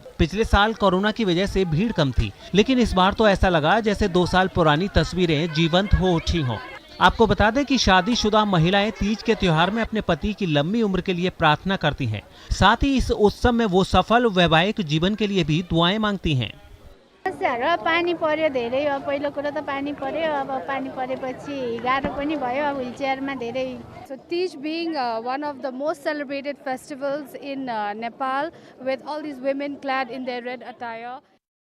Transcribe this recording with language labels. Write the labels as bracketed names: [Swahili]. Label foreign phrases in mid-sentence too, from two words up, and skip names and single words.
[Hindi] पिछले साल कोरोना की वजह से भीड़ कम थी, लेकिन इस बार तो ऐसा लगा जैसे 2 साल पुरानी तस्वीरें जीवंत हो उठी हों। आपको बता दें कि शादीशुदा महिलाएं तीज के त्योहार में अपने पति की लंबी उम्र के लिए प्रार्थना करती हैं। साथ ही इस उत्सव में वो सफल वैवाहिक जीवन के लिए भी दुआएं मांगती हैं। [Nepali] पानी पर्यो धेरै, अब पहिलो कुरा त पानी पर्यो, अब पानी परेपछि गाह्रो पनि भयो, अब व्हीलचेयरमा धेरै। [English] So Tej being one of the most celebrated festivals in Nepal, with all these women clad in their red attire.